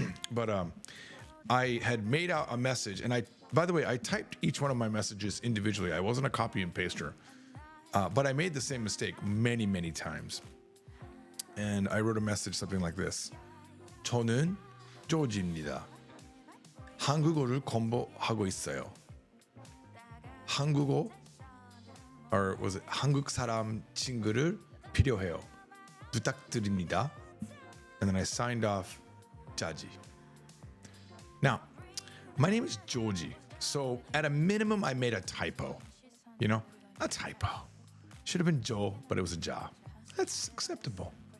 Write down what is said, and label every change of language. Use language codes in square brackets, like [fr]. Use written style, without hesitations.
[en] But I had made out a message. And by the way, I typed each one of my messages individually. I wasn't a copy and paster. But I made the same mistake many, many times. And I wrote a message something like this. [ko] 저는 조지입니다. 한국어를 공부하고 있어요. 한국어, [en] or was it [ko] 한국 사람 친구를 필요해요. 부탁드립니다. [en] And then I signed off Jaji. Now, my name is Joji. So at a minimum, I made a typo. You know, a typo. Should have been Joe, but it was a Ja. That's acceptable.